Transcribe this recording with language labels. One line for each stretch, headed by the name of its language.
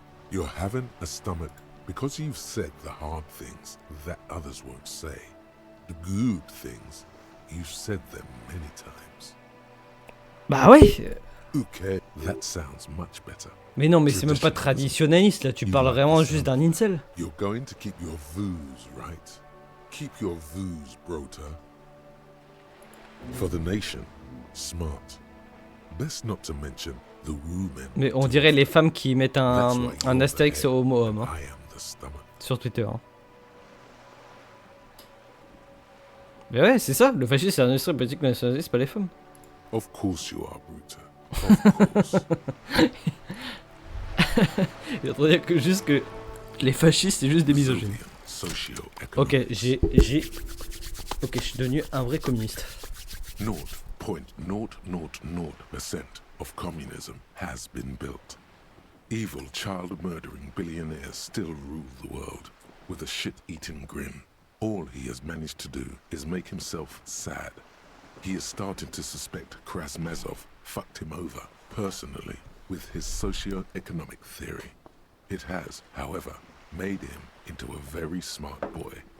English: You're having a stomach because you've said the hard things that others won't say. The good things, you've said them many times.
French: Bah ouais.
English: Who cares? That sounds much better.
French: Mais non, mais c'est même pas traditionnaliste là, tu parles vraiment juste d'un incel.
English: You're going to keep your views, right? Keep your views, Brota. For the nation, smart. Best not to mention the women.
French: Mais on dirait les femmes qui mettent un astérix au mot homme hein,
English: I am the stomach.
French: sur Twitter. Hein. Mais ouais, c'est ça, le fascisme c'est un industrie politique nationaliste, c'est pas les femmes.
English: Of course you are, Bruta. Of course.
French: Il faudrait dire que juste que les fascistes c'est juste des misogynes. Ok, Ok, je suis devenu un vrai communiste.
English: 0.000% of communism has been built. Evil, child-murdering billionaires still rule the world with a shit-eating grin. All he has managed to do is make himself sad. He is starting to suspect Krasmazov fucked him over, personally, with his socio-economic theory. It has, however, made him into a very smart boy.